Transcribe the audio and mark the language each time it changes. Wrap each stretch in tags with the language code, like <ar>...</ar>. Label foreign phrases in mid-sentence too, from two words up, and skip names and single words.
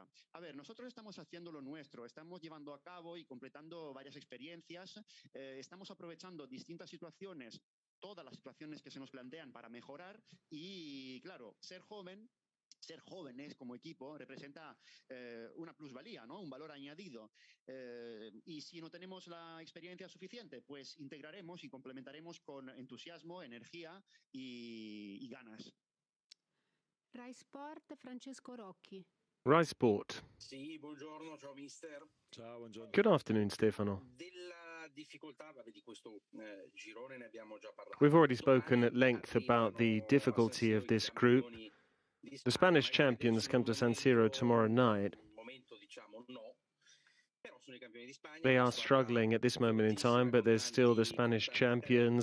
<es>A ver, nosotros estamos haciendo lo nuestro, estamos llevando a cabo y completando varias experiencias, estamos aprovechando distintas situaciones, todas las situaciones que se nos plantean para mejorar y, claro, ser jóvenes como equipo representa una plusvalía, ¿no? Un valor añadido. Y si no tenemos la experiencia suficiente, pues integraremos y complementaremos con entusiasmo, energía y ganas.</es> <it>Rai Sport, Francesco Rocchi. Rai Sport. Sì, buongiorno, ciao mister.</it> <en>Good afternoon, Stefano. We've already spoken at length about the difficulty of this group. The Spanish champions come to San Siro tomorrow night. They are struggling at this moment in time, but there's still the Spanish champions.</en>